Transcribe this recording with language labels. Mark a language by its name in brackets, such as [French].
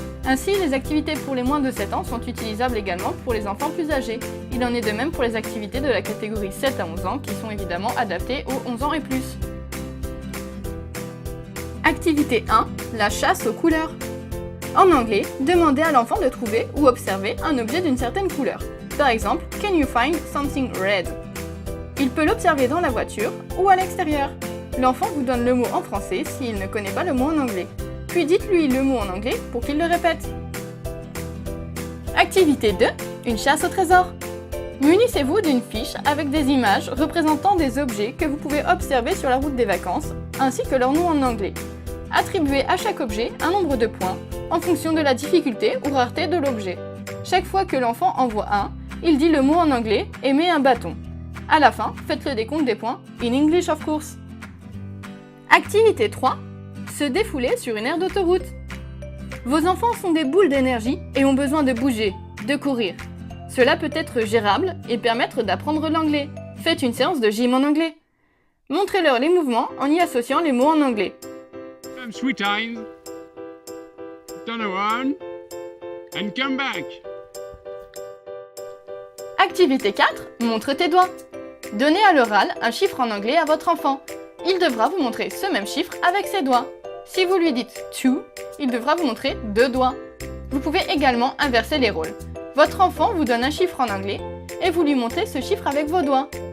[French] Ainsi, les activités pour les moins de 7 ans sont utilisables également pour les enfants plus âgés. Il en est de même pour les activités de la catégorie 7 à 11 ans qui sont évidemment adaptées aux 11 ans et plus. Activité 1. La chasse aux couleurs. En anglais, demandez à l'enfant de trouver ou observer un objet d'une certaine couleur. Par exemple, [English] can you find something red? [French] Il peut l'observer dans la voiture ou à l'extérieur. L'enfant vous donne le mot en français s'il ne connaît pas le mot en anglais. Puis dites-lui le mot en anglais pour qu'il le répète. Activité 2. Une chasse au trésor. Munissez-vous d'une fiche avec des images représentant des objets que vous pouvez observer sur la route des vacances, ainsi que leur nom en anglais. Attribuez à chaque objet un nombre de points en fonction de la difficulté ou rareté de l'objet. Chaque fois que l'enfant en voit un, il dit le mot en anglais et met un bâton. À la fin, faites le décompte des points, [English] in English of course. [French] Activité 3. Se défouler sur une aire d'autoroute. Vos enfants sont des boules d'énergie et ont besoin de bouger, de courir. Cela peut être gérable et permettre d'apprendre l'anglais. Faites une séance de gym en anglais. Montrez-leur les mouvements en y associant les mots en anglais. [English] Sweet time. Turn around and come back. [French] Activité 4. Montre tes doigts. Donnez à l'oral un chiffre en anglais à votre enfant. Il devra vous montrer ce même chiffre avec ses doigts. Si vous lui dites « two », il devra vous montrer 2 doigts. Vous pouvez également inverser les rôles. Votre enfant vous donne un chiffre en anglais et vous lui montrez ce chiffre avec vos doigts.